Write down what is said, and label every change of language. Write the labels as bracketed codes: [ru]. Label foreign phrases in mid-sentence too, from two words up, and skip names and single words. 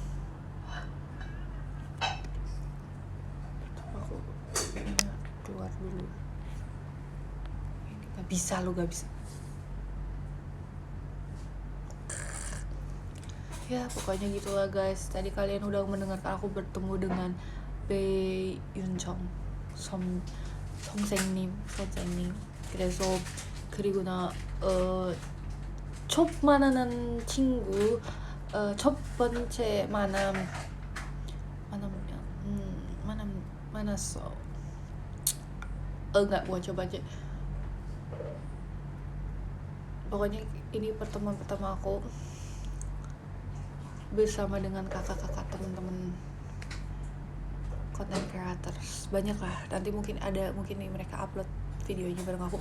[id] Aku keluar dulu. Gak bisa, lu gak bisa. Ya pokoknya gitulah guys. Tadi kalian udah mendengarkan aku bertemu dengan Bae Yun Chong, [ko] 선생님. 그래서 그리고 나 첫 만나는 친구, 첫 번째 만났어. [id] Enggak, gua coba aja. Pokoknya ini pertemuan pertama aku bersama dengan kakak-kakak teman-teman [en] content creators. [id] Banyak lah, nanti mungkin nih mereka upload videonya bareng aku.